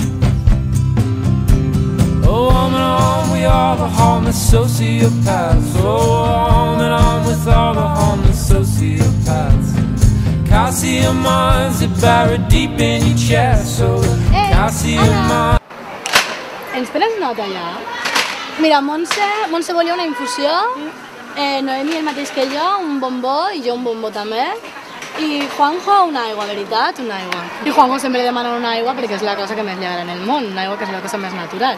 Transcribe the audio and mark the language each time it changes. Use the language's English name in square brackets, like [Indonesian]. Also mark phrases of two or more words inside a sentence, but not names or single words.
[English] Oh, on, we are the homeless sociopaths. Oh, on with all the homeless sociopaths. Calcium mines that buried deep in your chest. So calcium mines. [Catalan] Ens prens nota ja? Mira, Montse volia una infusió, Noemi el mateix que jo, un bombó, i jo un bombó també, i Juanjo una aigua, veritat, una aigua. I Juanjo sempre li demana una aigua perquè és la cosa que més li agrada en el món, una aigua que és la cosa més natural.